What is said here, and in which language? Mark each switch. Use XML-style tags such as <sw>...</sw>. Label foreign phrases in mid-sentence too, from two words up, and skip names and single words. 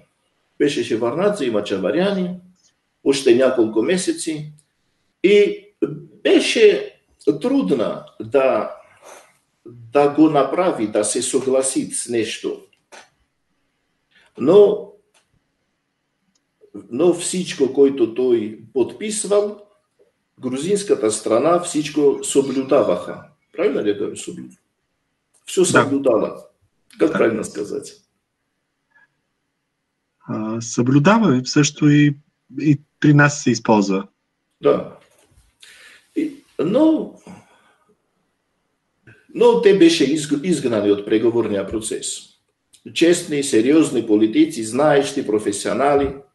<bg>Беше Шеварднадзе и Мачаваряни, още няколко месеци и беше трудно да го направи, да се съгласи с нещо. Но всичко, което той подписвал, грузинската страна всичко съблюдаваха. Правильно ли да съблюдава? Все съблюдава.</bg> <ru>Как правильно сказать?</ru> <bg>Съблюдава, също и при нас се използва. Да. Но те беше изгнани от преговорния процес. Честни, сериозни политици, знаещи, професионали.</bg>